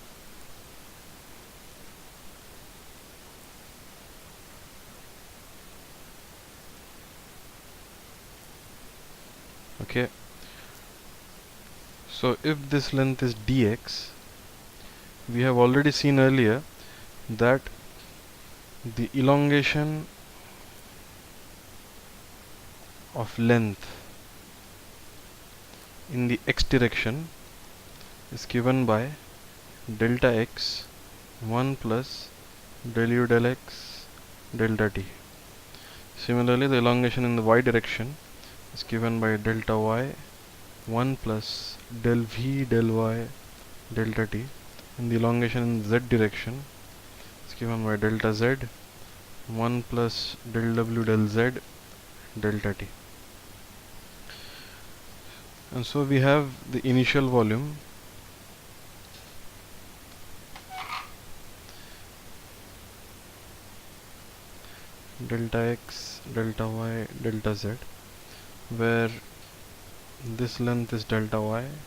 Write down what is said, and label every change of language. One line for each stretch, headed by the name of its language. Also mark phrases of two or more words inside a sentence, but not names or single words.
English: Okay, so if this length is dx, we have already seen earlier that the elongation of length in the x direction is given by delta x 1 plus del u del x delta t. Similarly, the elongation in the y direction is given by delta y 1 plus del v del y delta t, and the elongation in the z direction is given by delta z 1 plus del w del z delta t. And so we have the initial volume delta x, delta y, delta z, where this length is delta y